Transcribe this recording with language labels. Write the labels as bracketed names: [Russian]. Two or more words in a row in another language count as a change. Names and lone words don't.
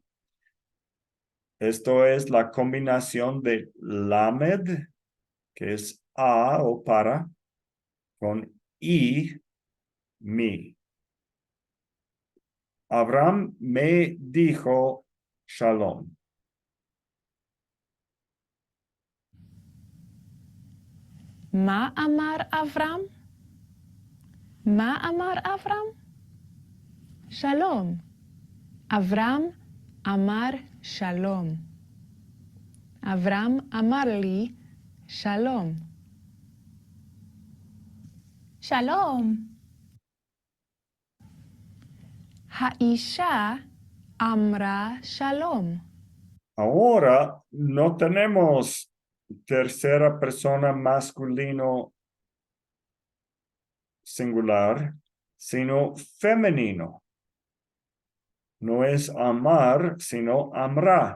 [Spanish] Esto es la combinación de lamed, que es a o para, con i, mi. Abraham me dijo shalom. [Hebrew] מה אמר אברהם? מה אמר אברהם? שלום. אברהם אמר שלום. אברהם אמר לי שלום. Shalom. האישה אמרה שלום. [Spanish] Ahora no tenemos tercera persona masculino singular, sino femenino. No es amar, sino amra.